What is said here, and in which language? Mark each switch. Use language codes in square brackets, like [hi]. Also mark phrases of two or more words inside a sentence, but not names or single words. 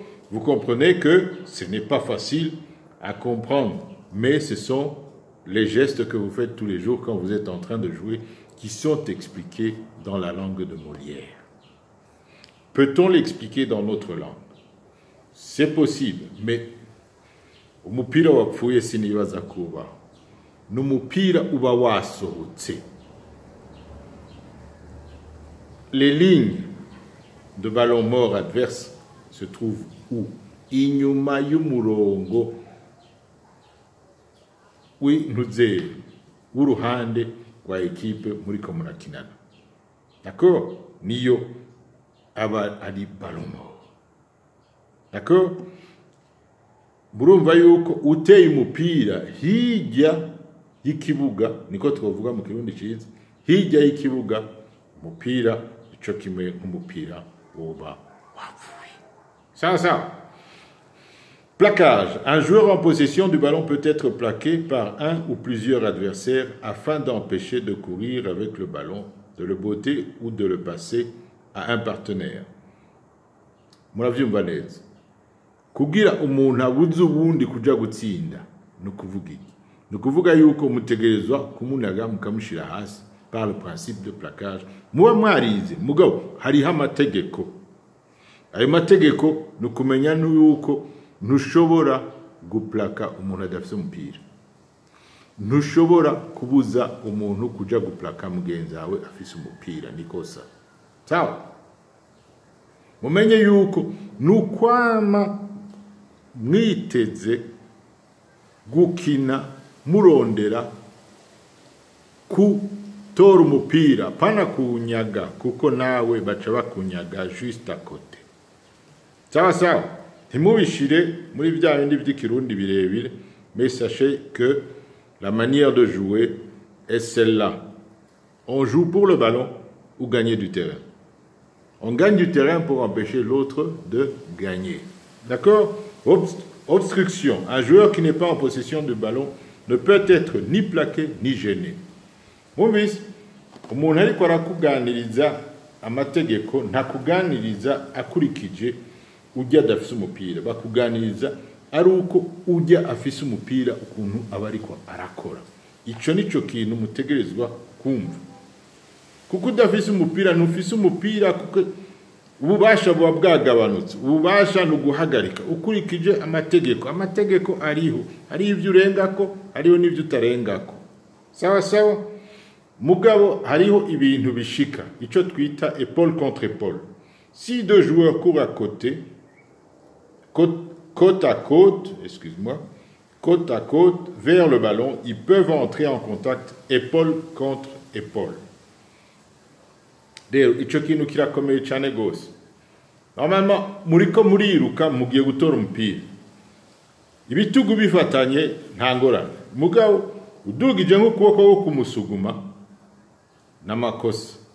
[fr] Vous comprenez que ce n'est pas facile à comprendre, mais ce sont les gestes que vous faites tous les jours quand vous êtes en train de jouer qui sont expliqués dans la langue de Molière. Peut-on l'expliquer dans notre langue? C'est possible, mais [rn] umupira wapfuye sinibaza kuba n'umupira uba wasohotse. [fr] Les lignes de ballon mort adverse se trouvent où? [rn] Inyuma y'umurongo w'uruhande rwa ekipe muriko murakinana. D'accord? Niyo aba ari [fr] ballon mort. D'accord? [rn] Murumva yuko uteye umupira hirya y'ikibuga, niko twavuga mu kirundi ciza, hirya y'ikibuga umupira ico kimwe nk'umupira woba wapfuye. [fr] Ça. Plaquage. Un joueur en possession du ballon peut être plaqué par un ou plusieurs adversaires afin d'empêcher de courir avec le ballon, de le botter ou de le passer à un partenaire. [rn] Muravyumva neza. Kugira umuntu abuze ubundi kuja gutsinda no kuvuga iki? No kuvuga yuko mutegerezwa kumunaga mukamushira hasi [fr] par le principe de plaquage. [rn] Muba mwarize mugabo hariho amategeko. Ayo mategeko no kumenya nuko ntushobora guplaka umuntu adafite umupira. Ntushobora kubuza umuntu kuja guplaka mugenzi wawe afise umupira, nikosa. Sawa? Mumenye yuko nukwama mwiteze gukina murondera kutora umupira pana kunyaga kuko nawe baca bakunyaga [fr] juste à côté. [rn] Sawa. Ntimubishire muri bya bindi by'ikirundi birebire, [fr] mais sachez que la manière de jouer est celle-là. On joue pour le ballon ou gagner du terrain. On gagne du terrain pour empêcher l'autre de gagner. D'accord? Obstruction. Un joueur qui n'est pas en possession du ballon ne peut être ni plaqué ni gêné. [rn] Mwumvise, umuntu ariko arakuganiriza amategeko ntakuganiriza akurikije ujya adafise umupira, bakuganiriza ari uko ujya afise umupira ukuntu aba ariko arakora. Ico nico kintu mutegerezwa kumva. Kuko udafise umupira ntufise umupira, kuko ububasha buba bwagabanutse. Ububasha no guhagarika ukurikije amategeko ariho, hari ivyo urengako, hariho n'ivyo utarengako. Sawa. Mugabo hariho ibintu bishika, ico twita [fr] épaule contre épaule. Si deux joueurs courent à côté, côte à côte vers le ballon, ils peuvent entrer en contact épaule contre épaule. [rn] Rero ico kintu kirakomeye cyane gose. Normalement muriko muriruka mugiye gutora umupira, ibitugu bifatanye nta ngorane. Mugabo udugije nk'ukuboko wo kumusuguma n'amakosa.